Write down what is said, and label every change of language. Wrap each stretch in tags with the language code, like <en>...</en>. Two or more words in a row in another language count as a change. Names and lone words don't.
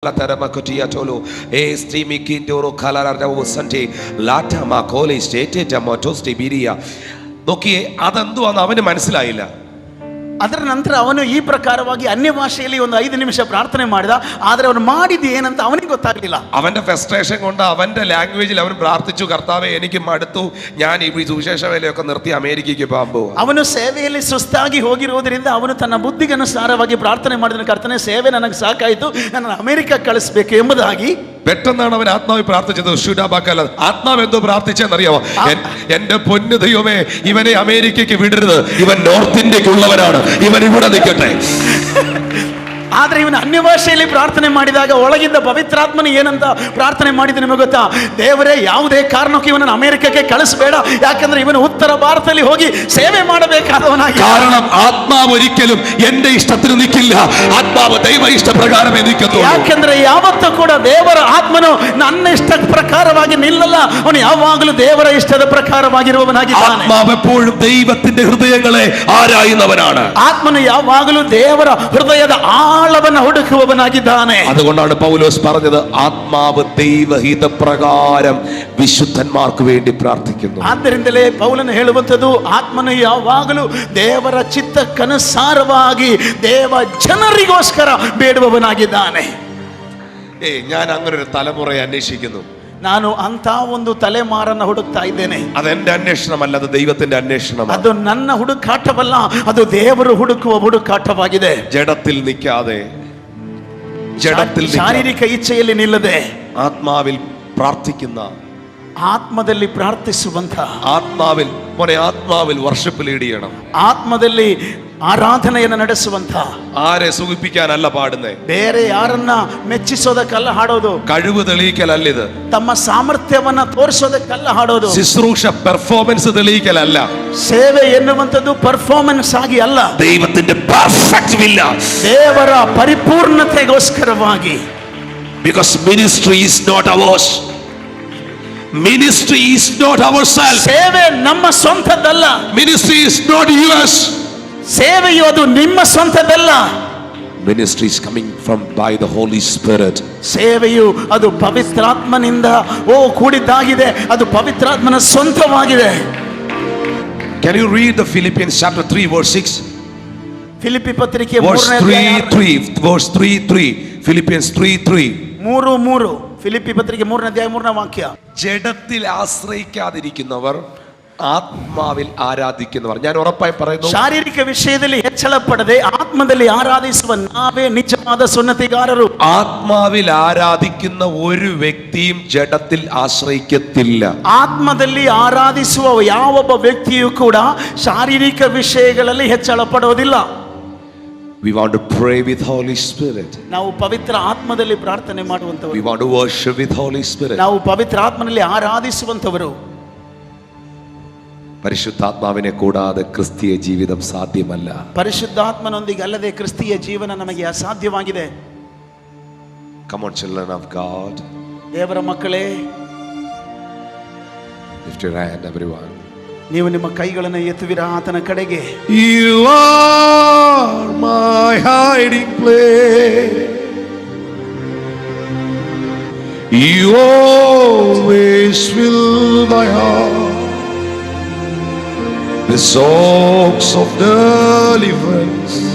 <ml>La taramakotia tolo streamy kindoro kalara sante lata makole state tamatos tibiria നോക്കിയേ അതെന്തുവാന്ന് അവന് മനസ്സിലായില്ല.</ml> <kn>ಅದರ ನಂತರ ಅವನು ಈ ಪ್ರಕಾರವಾಗಿ ಅನ್ಯ ಭಾಷೆಯಲ್ಲಿ ಒಂದು 5 ನಿಮಿಷ ಪ್ರಾರ್ಥನೆ ಮಾಡಿದ. ಆದರೆ ಅವನು ಮಾಡಿದ್ದು ಏನಂತ ಅವನಿಗೆ ಗೊತ್ತಾಗಲಿಲ್ಲ.</kn> <ml>അവന്റെ ഫ്രസ്ട്രേഷൻ കൊണ്ട് അവന്റെ ലാംഗ്വേജിൽ അവൻ പ്രാർത്ഥിച്ചു, കർത്താവേ എനിക്ക് മടുത്തു, ഞാൻ ഈ സുവിശേഷ വേലയൊക്കെ നിർത്തി അമേരിക്കയ്ക്ക് പോകാൻ പോകും.</ml> <kn>ಅವನು ಸೇವೆಯಲ್ಲಿ ಸುಸ್ತಾಗಿ ಹೋಗಿರುವುದರಿಂದ ಅವನು ತನ್ನ ಬುದ್ಧಿಗನುಸಾರವಾಗಿ ಪ್ರಾರ್ಥನೆ ಮಾಡಿದ, ಕರ್ತನೇ ಸೇವೆ ನನಗೆ ಸಾಕಾಯಿತು, ನನ್ನ ಅಮೆರಿಕ ಕಳಿಸಬೇಕು ಎಂಬುದಾಗಿ.</kn> <ml>പെട്ടെന്നാണ് അവൻ ആത്മാവിൽ പ്രാർത്ഥിച്ചത്. ആത്മാവ് എന്തോ പ്രാർത്ഥിച്ചെന്നറിയാമോ? എന്റെ പൊന്നു ദൈവമേ, ഇവനെ അമേരിക്കയ്ക്ക് വിടരുത്, ഇവൻ നോർത്ത് ഇന്ത്യക്കുള്ളവനാണ്, ഇവൻ ഇവിടെ നിൽക്കട്ടെ.</ml> <kn>ಆದ್ರೆ ಇವನು ಅನ್ಯ ಭಾಷೆಯಲ್ಲಿ ಪ್ರಾರ್ಥನೆ ಮಾಡಿದಾಗ ಒಳಗಿಂದ ಪವಿತ್ರಾತ್ಮನ ಏನಂತ ಪ್ರಾರ್ಥನೆ ಮಾಡಿದ ನಿಮಗೆ ಗೊತ್ತಾ? ದೇವರೇ, ಯಾವುದೇ ಕಾರಣಕ್ಕೂ ಇವನನ್ನು ಅಮೆರಿಕಕ್ಕೆ ಕಳಿಸಬೇಡ, ಯಾಕಂದ್ರೆ ಇವನು ಉತ್ತರ ಭಾರತದಲ್ಲಿ ಹೋಗಿ ಸೇವೆ ಮಾಡಬೇಕಾದವನಾಗಿ.</kn> <ml>കാരണം ആത്മാവ് ഒരിക്കലും എന്റെ ഇഷ്ടത്തിന് നിൽക്കില്ല, ആത്മാവ് ദൈവ ഇഷ്ട പ്രകാരമേ നിൽക്കത്തുള്ളൂ.</ml> <kn>ಯಾಕಂದ್ರೆ ಯಾವತ್ತೂ ಕೂಡ ದೇವರ ಆತ್ಮನು ನನ್ನ ಇಷ್ಟ ಪ್ರಕಾರವಾಗಿ ನಿಲ್ಲಲ್ಲ, ಅವನು ಯಾವಾಗಲೂ ದೇವರ ಇಷ್ಟದ ಪ್ರಕಾರವಾಗಿರುವವನಾಗಿದ್ದಾನೆ.</kn> <ml>ആത്മാവ് എപ്പോഴും ദൈവത്തിന്റെ ഹൃദയങ്ങളെ ആരായുന്നവനാണ്.</ml> <kn>ಆತ್ಮನು ಯಾವಾಗಲೂ ದೇವರ ಹೃದಯದ ಆಳವನ್ನು ಹುಡುಕುವವನಾಗಿದ್ದಾನೆ.</kn> <ml>അതുകൊണ്ടാണ് പൗലോസ് പറഞ്ഞത്, ആത്മാവ് ദൈവഹിത പ്രകാരം വിശുദ്ധന്മാർക്ക് വേണ്ടി പ്രാർത്ഥിക്കുന്നു.</ml> <kn>ಆದ್ದರಿಂದಲೇ ಪೌಲನು ಹೇಳುವಂಥದ್ದು, ಆತ್ಮನು ಯಾವಾಗಲೂ ದೇವರ ಚಿತ್ತಕ್ಕನುಸಾರವಾಗಿ ದೇವ ಜನರಿಗೋಸ್ಕರ ಬೇಡುವವನಾಗಿದ್ದಾನೆ.</kn> <ml>ഞാൻ അങ്ങനെ ഒരു തലമുറയെ അന്വേഷിക്കുന്നു.</ml> <kn>ನಾನು ಅಂತ ಒಂದು ತಲೆಮಾರನ್ನ ಹುಡುಕ್ತಾ ಇದ್ದೇನೆ.</kn> <ml>അതെന്റെ അന്വേഷണമല്ല, അത് ദൈവത്തിന്റെ അന്വേഷണമാണ്.</ml> <kn>ಅದು ನನ್ನ ಹುಡುಕಾಟವಲ್ಲ, ಅದು ದೇವರು ಹುಡುಕುವ ಹುಡುಕಾಟವಾಗಿದೆ.</kn> <ml>ജഡത്തിൽ നിൽക്കാതെ, ജഡത്തിൽ</ml> <kn>ಶಾರೀರಿಕ ಇಚ್ಛೆಯಲ್ಲಿ ನಿಲ್ಲದೆ</kn> <ml>ആത്മാവിൽ പ്രാർത്ഥിക്കുന്ന,</ml> <kn>ಆತ್ಮದಲ್ಲಿ ಪ್ರಾರ್ಥಿಸುವಂತ,</kn> <ml>ആത്മാവിൽ</ml> <en>worship lead</en> <ml>ചെയ്യണം.</ml> <kn>ಆತ್ಮದಲ್ಲಿ ಆರಾಧನೆಯನ್ನು ನಡೆಸುವಂತ,</kn> <ml>ആരെ സുഖിപ്പിക്കാനല്ല പാടുന്നേ,</ml> <kn>ಬೇರೆ ಯಾರನ್ನ ಮೆಚ್ಚಿಸೋದಕ್ಕಲ್ಲ ಹಾಡೋದು,</kn> <ml>കഴിവ് തെളിയിക്കലല്ല ഇത്,</ml> <kn>ತಮ್ಮ ಸಾಮರ್ಥ್ಯವನ್ನ ತೋರಿಸೋದಕ್ಕಲ್ಲ ಹಾಡೋದು,</kn> <ml>ശുശ്രൂഷ പെർഫോമൻസ് തെളിയിക്കലല്ല,</ml> <kn>ಸೇವೆ ಎನ್ನುವಂಥದ್ದು ಪರ್ಫಾರ್ಮೆನ್ಸ್ ಆಗಿ ಅಲ್ಲ,</kn> <ml>ദൈവത്തിന്റെ</ml> <en>perfect will,</en> <kn>ದೇವರ ಪರಿಪೂರ್ಣತೆಗೋಸ್ಕರವಾಗಿ.</kn> <en>because ministry is not ours, ministry is not ourselves,</en> <kn>ಸೇವೆ ನಮ್ಮ ಸ್ವಂತದ್ದಲ್ಲ,</kn> <en>ministry is not yours,</en> <kn>ಸೇವೆಯು ಅದು ನಿಮ್ಮ ಸ್ವಂತದ್ದಲ್ಲ.</kn> <en>ministry is coming from by the Holy Spirit.</en> <kn>ಸೇವೆಯು ಅದು ಪವಿತ್ರಾತ್ಮನಿಂದ ಕೂಡಿದ್ದಾಗಿದೆ, ಅದು ಪವಿತ್ರಾತ್ಮನ ಸ್ವಂತವಾಗಿದೆ.</kn> <en>Can you read the Philippians chapter 3 verse 6?</en> <kn>ಫಿಲಿಪ್ಪಿ ಪತ್ರಿಕೆ</kn> <en>verse 3:3 Philippians 3:3</en> <kn>3:3 ಫಿಲಿಪ್ಪಿ ಪತ್ರಿಕೆ 3ನೇ ಅಧ್ಯಾಯ 3ನೇ ವಾಕ್ಯ.</kn> <ml>ജഡത്തിൽ ആശ്രയിക്കാതിരിക്കുന്നവർ ആത്മാവിൽ ആരാധിക്കുന്നവർ. ഞാൻ ഉറപ്പായി പറയുന്നു,</ml> <kn>ಶಾರೀರಿಕ ವಿಷಯದಲ್ಲಿ ಹೆಚ್ಚಳ ಪಡದೆ ಆತ್ಮದಲ್ಲಿ ಆರಾಧಿಸುವ ನಾವೇ ನಿಜವಾದ ಸುನ್ನತಿಗಾರರು.</kn> <ml>ആത്മാവിൽ ആരാധിക്കുന്ന ഒരു വ്യക്തിയും ജഡത്തിൽ ആശ്രയിക്കത്തില്ല.</ml> <kn>ಆತ್ಮದಲ್ಲಿ ಆರಾಧಿಸುವ ಯಾವೊಬ್ಬ ವ್ಯಕ್ತಿಯೂ ಕೂಡ ಶಾರೀರಿಕ ವಿಷಯಗಳಲ್ಲಿ ಹೆಚ್ಚಳ ಪಡೋದಿಲ್ಲ.</kn> <en>We want to pray with Holy Spirit.</en> <kn>ನಾವು ಪವಿತ್ರ ಆತ್ಮದಲ್ಲಿ ಪ್ರಾರ್ಥನೆ ಮಾಡುವಂತವರು.</kn> <en>We want to worship with Holy Spirit.</en> <kn>ನಾವು ಪವಿತ್ರ ಆತ್ಮನಲ್ಲಿ ಆರಾಧಿಸುವಂತವರು.</kn> <ml>പരിശുദ്ധാത്മാവിനെ കൂടാതെ ക്രിസ്തീയ ജീവിതം സാധ്യമല്ല.</ml> <kn>ಪರಿಶುದ್ಧಾತ್ಮನೊಂದಿಗೆ ಅಲ್ಲದೆ ಕ್ರಿಸ್ತಿಯ ಜೀವನ ನಮಗೆ ಅಸಾಧ್ಯವಾಗಿದೆ.</kn> <en>Come on, children of God.</en> <kn>ದೇವರ ಮಕ್ಕಳೇ,</kn> <en>lift your hand everyone.</en> <kn>ನೀವು ನಿಮ್ಮ ಕೈಗಳನ್ನು ಎತ್ತುವಿರಾ ಆತನ ಕಡೆಗೆ.</kn> <en>You are my hiding place. You always fill my heart. The songs of deliverance.</en>